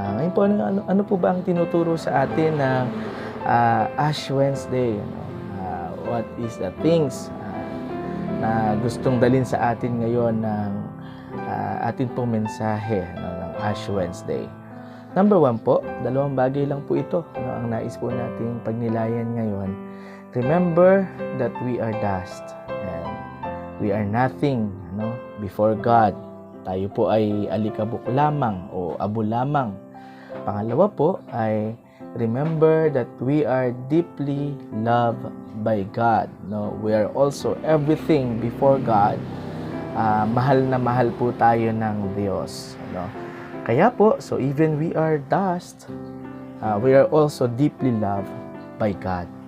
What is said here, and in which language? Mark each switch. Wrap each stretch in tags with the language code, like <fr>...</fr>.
<tl>Ngayon po, ano po ba ang tinuturo sa atin ng Ash Wednesday, ano?</tl> <en>What is the things</en> <tl>na gustong dalhin sa atin ngayon ng atin pong mensahe, no, ng Ash Wednesday? Number 1 po, 2 bagay lang po ito, no, ang nais po nating pagnilayan ngayon.</tl> <en>Remember that we are dust and we are nothing, no, before God.</en> <tl>Tayo po ay alikabok lamang o abo lamang. Pangalawa po ay</tl> <en>remember that we are deeply loved by God. No, we are also everything before God.</en> <tl>Mahal na mahal po tayo ng Diyos. No? Kaya po,</tl> <en>so even we are dust, we are also deeply loved by God.</en>